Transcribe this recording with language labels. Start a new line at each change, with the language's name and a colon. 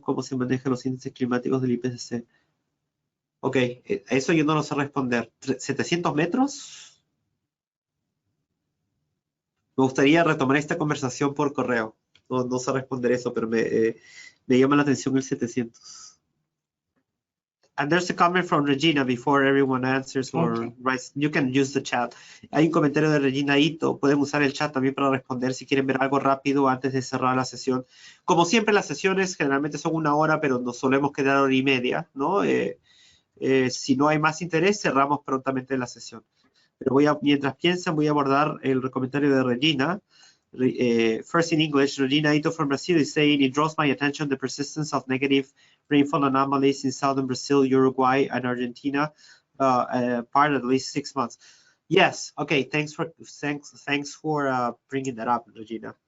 Spanish: ¿Cómo se manejan los índices climáticos del IPCC? Ok, eso yo no lo sé responder. ¿700 metros? Me gustaría retomar esta conversación por correo. No sé responder eso, pero me llama la atención el 700.
English: And there's a comment from Regina before everyone answers or writes. You can use the chat.
Spanish: Hay un comentario de Regina Ito. Pueden usar el chat también para responder si quieren ver algo rápido antes de cerrar la sesión. Como siempre, las sesiones generalmente son 1 hora, pero nos solemos quedar 1 hora y media, ¿no? Si no hay más interés, cerramos prontamente la sesión. Pero mientras piensan, voy a abordar el comentario de Regina.
English: First in English, Regina Ito from Brazil is saying, it draws my attention the persistence of negative rainfall anomalies in southern Brazil, Uruguay, and Argentina, part at least 6 months. Yes, okay, thanks for bringing that up, Regina.